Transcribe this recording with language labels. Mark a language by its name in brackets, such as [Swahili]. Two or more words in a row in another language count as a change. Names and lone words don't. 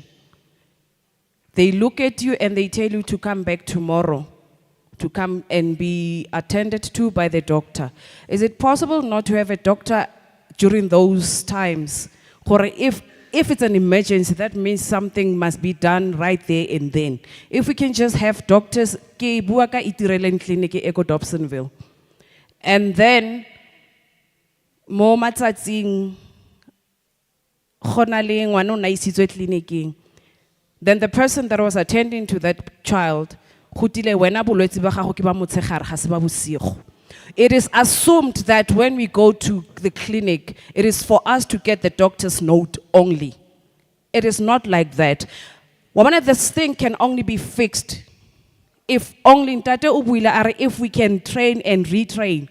[English] They look at you and they tell you to come back tomorrow, to come and be attended to by the doctor. Is it possible not to have a doctor during those times? Or if it's an emergency, that means something must be done right there and then. If we can just have doctors, [Tswana] ke bua ka Itireleng Clinic e ko Dobsonville. [English] And then, [Tswana] mo matsatsing, khona le ngwana na isitswe clinicing. [English] Then the person that was attending to that child, [Tswana] khutile wena bolwetse ba gago ke ba motshegare ga se ba bosigo. [English] It is assumed that when we go to the clinic, it is for us to get the doctor's note only. It is not like that. This thing can only be fixed if only if we can train and retrain.